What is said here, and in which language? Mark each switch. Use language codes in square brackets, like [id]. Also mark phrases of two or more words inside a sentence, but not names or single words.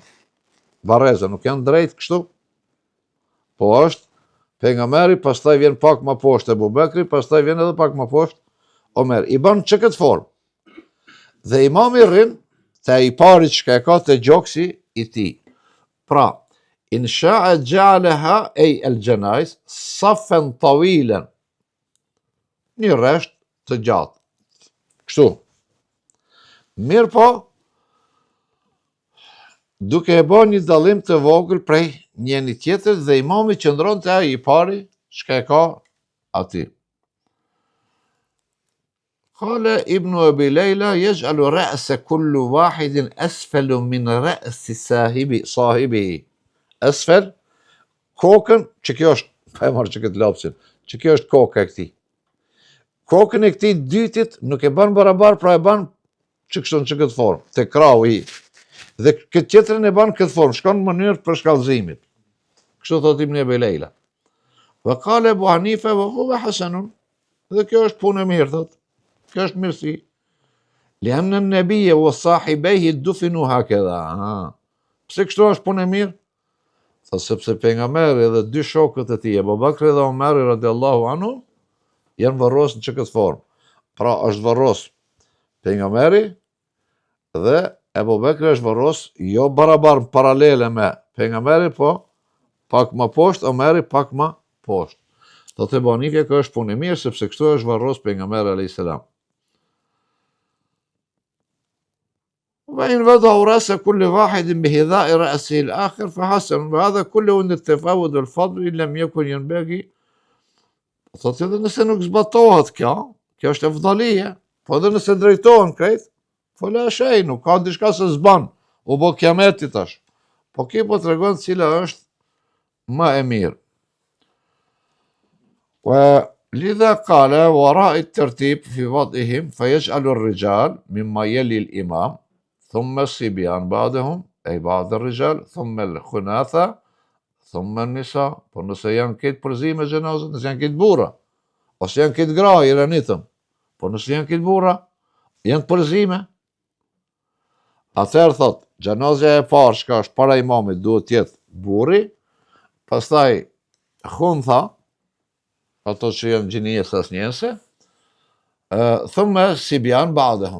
[sq] Barreza, nuk janë drejt kështu, po është pejgamberi, pastaj vjen pak më poshtë Abu Bakri, pastaj vjen edhe pak më poshtë Omer. I bën që këtë formë. Dhe imami rrin te i pari që e ka te gjoksi i tij. Pra, [ar] إن شاء جعلها أي الجنائز صفا طويلا. [sq] Një rresht të gjatë. Kështu. Mirë po, duke e bën një dallim të vogël prej njëri tjetër dhe imami qëndron te ai i pari çka e ka aty. [ar] قال ابن أبي ليلى يجعل رأس كل واحد أسفل من رأس صاحبه. Asfal, [sq] kokën, që kjo është, pa e marrë që këtë lapsin, që kjo është koka e këtij. Kokën e këtij dytit nuk e bën barabar, pra e bën që kështu në që këtë formë, te krau i. Dhe këtë tjetërin e banë këtë formë, shkon në mënyrë për shkallëzimit. Kështu thot Ibn Abi Layla. [ar] وقال أبو حنيفة وهو حسن. [sq] Dhe kjo është punë e mirë, thot. Kjo është mirësi. [ar] لأن النبي وصاحبيه دفنوا هكذا. [sq] Pse kështu është punë e mirë? Thot sepse pejgamberi dhe 2 shokët e tij, Abu Bakri dhe Omeri [ar] رضي الله عنه, [sq] janë varros në këtë formë. Pra është varros pejgamberi dhe Abu Bakri është varros jo barabar paralele me pejgamberin, po pak më poshtë, Omeri pak më poshtë. Do të bëni kjo është punë e mirë sepse kështu është varros pejgamberi [ar] عليه السلام. وإن وضعوا رأس كل واحد بهذاء رأسه الآخر فحسن وهذا كله عند التفاوت والفضل لم يكن ينبغي. [sq] Thotë edhe nëse nuk zbatohet kjo është e afdalia, po edhe nëse drejtohen krejt, fola shej, nuk ka diçka se s'ban, u bë kiameti tash. Po kjo po tregon cila është më e mirë. [ar] ولذا قال وراء الترتيب في وضعهم فيجعل الرجال مما يلي الإمام ثم الصبيان بعدهم أي بعد الرجال ثم الخناثة ثم النساء. [sq] Po nëse janë këtë përzime gjenazët, nëse janë këtë burra, ose janë këtë gra, i ranitëm, po nëse janë këtë burra, janë të përzime. Atëherë thot, gjenazja e parë që është para imamit duhet tjetë burri, pastaj khuntha, ato që janë gjinijes asnjëse, [ar] ثم الصبيان بعدهم.